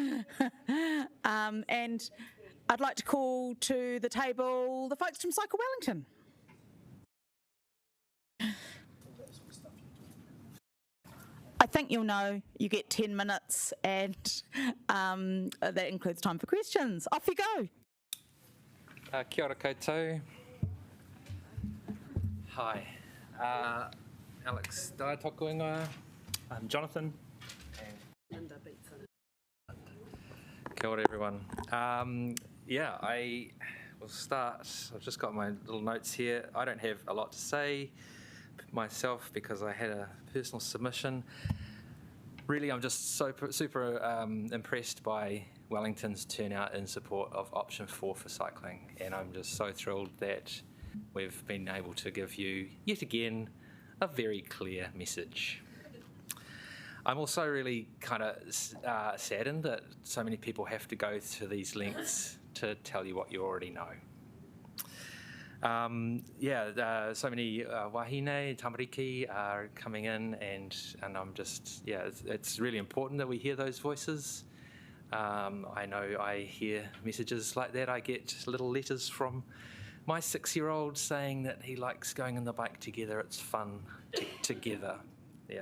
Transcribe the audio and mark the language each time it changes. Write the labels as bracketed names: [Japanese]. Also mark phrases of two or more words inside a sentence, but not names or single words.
[English] And I'd like to call to the table the folks from Cycle Wellington. I think you'll know you get 10 minutes, and that includes time for questions. Off you go. [Māori] Kia ora koutou. Hi. Alex Dai tōku ingoa. [English] I'm Jonathan. [Māori] Kia ora everyone. [English] I will start. I've just got my little notes here. I don't have a lot to say. myself because I had a personal submission. Really, I'm just super impressed by Wellington's turnout in support of option 4 for cycling, and I'm just so thrilled that we've been able to give you, yet again, a very clear message. I'm also really kind of saddened that so many people have to go to these lengths to tell you what you already know. So many [Māori] wahine, tamariki [English] are coming in, and I'm just, it's really important that we hear those voices. I know I hear messages like that. I get little letters from my 6-year-old saying that he likes going on the bike together. It's fun together. Yeah.